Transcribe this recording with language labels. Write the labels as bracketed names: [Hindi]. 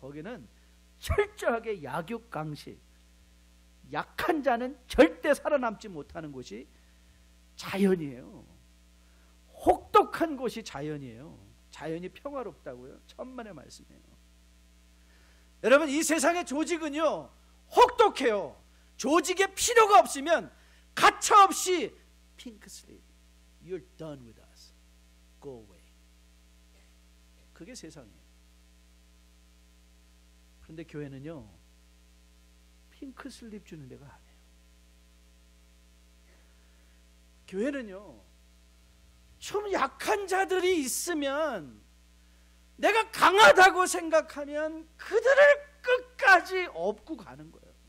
[Korean] 거기는 철저하게 약육강식, 약한 자는 절대 살아남지 못하는 곳이 자연이에요. 혹독한 곳이 자연이에요. 자연이 평화롭다고요? 천만의 말씀이에요. 여러분 이 세상의 조직은요 혹독해요. 조직에 필요가 없으면 가차없이 핑크슬립, [English] you're done with us, go away. [Korean] 그게 세상이에요. 그런데 교회는요, 핑크 슬립 주는 데가 아니에요. 교회는요, 좀 약한 자들이 있으면 내가 강하다고 생각하면 그들을 끝까지 업고 가는 거예요.